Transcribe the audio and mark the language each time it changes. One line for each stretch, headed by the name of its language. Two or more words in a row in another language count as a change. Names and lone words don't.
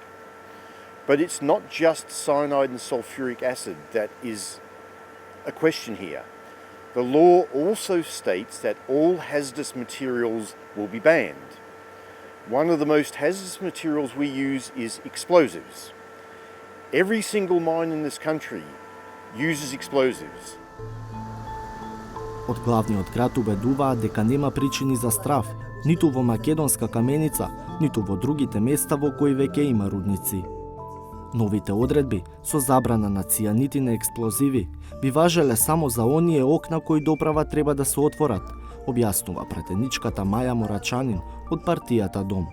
English: But it's not just cyanide and sulfuric acid that is a question here. The law also states that all hazardous materials will be banned. One of the most hazardous materials we use is explosives. Every single mine in this country uses explosives.
Macedonian: Од главниот град убедуваат дека нема причини за страв, ниту во Македонска Каменица, ниту во другите места во кои веќе има рудници. Новите одредби со забрана на цијанити на експлозиви би важеле само за оние окна кои доправа треба да се отворат, објаснува пратеничката Маја Морачанин од партијата Дом.